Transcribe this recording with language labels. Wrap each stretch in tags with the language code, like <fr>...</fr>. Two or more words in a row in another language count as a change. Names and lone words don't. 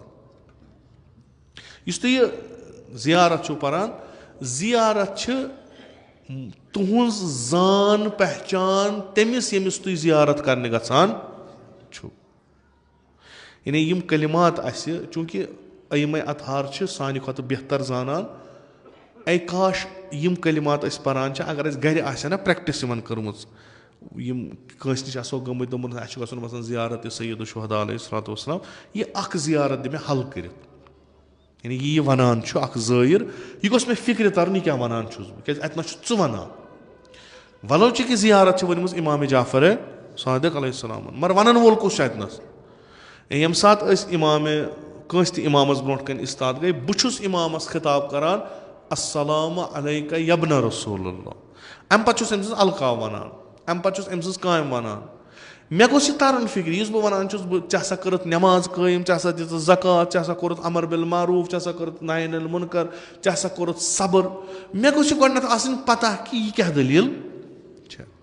<ks>یُس تُہۍ یہِ زِیارت چھُو پَران زِیارت چھِ تُہٕنٛز زان پہچان تٔمِس ییٚمِس تُہۍ زِیارت کَرنہِ گژھان چھُو یعنی یِم کلمات اَسہِ چوٗنٛکہِ أیمَے اطہار چھِ سانہِ کھۄتہٕ بہتر زانان اے کاش یِم کلمات أسۍ پَران چھِ اگر اَسہِ گَرِ آسہِ ہا نا پرٛٮ۪کٹِس یِمَن کٔرمٕژ یِم کٲنٛسہِ نِش آسو گٔمٕتۍ دوٚپمُت اَسہِ چھُ گژھُن مثلاً زِیارت یہِ</ks> <ar>سید الشہداء علیہ الصلوۃ والسلام</ar> <ks>یہِ اَکھ زِیارت دِ مےٚ حل کٔرِتھ یعنی یہِ وَنان چھُ اَکھ زٲیِر یہِ گوٚژھ مےٚ فِکرِ تَرُن یہِ کیٛاہ وَنان چھُس بہٕ کیٛازِ اَتہِ نَس چھُ ژٕ وَنان وَلو چہِ کہِ زِیارت چھِ ؤنمٕژ اِمامِ جعفر صادق علیہ السلامَن مگر وَنَن وول کُس چھُ اَتہِ نَس ییٚمہِ ساتہٕ أسۍ کٲنٛسہِ تہِ اِمامَس برونٛٹھ کَنہِ اِستاد گٔے بہٕ چھُس اِمامَس خطاب کَران</ks> <ar>السلام علیکَ یبنَ رسول اللہ</ar> <ks>اَمہِ پَتہٕ چھُس أمۍ سٕنٛز القاب وَنان اَمہِ پَتہٕ چھُس أمۍ سٕنٛز کامہِ وَنان مےٚ گوٚژھ یہِ تَرُن فِکرِ یُس بہٕ وَنان چھُس بہٕ ژےٚ ہسا کٔرٕتھ نٮ۪ماز قٲیِم ژےٚ ہسا دِژٕتھ زکات ژےٚ ہسا کوٚرُتھ</ks> <ar>امر بالمعروٗف</ar> <ks>ژےٚ ہسا کٔرٕتھ</ks> <ar>نہی عن المنکر</ar> <ks>ژےٚ ہسا کوٚرُتھ صبر مےٚ گوٚژھ یہِ گۄڈٕنٮ۪تھ آسٕنۍ پتہ کہِ یہِ کیٛاہ دٔلیٖل چھےٚ</ks>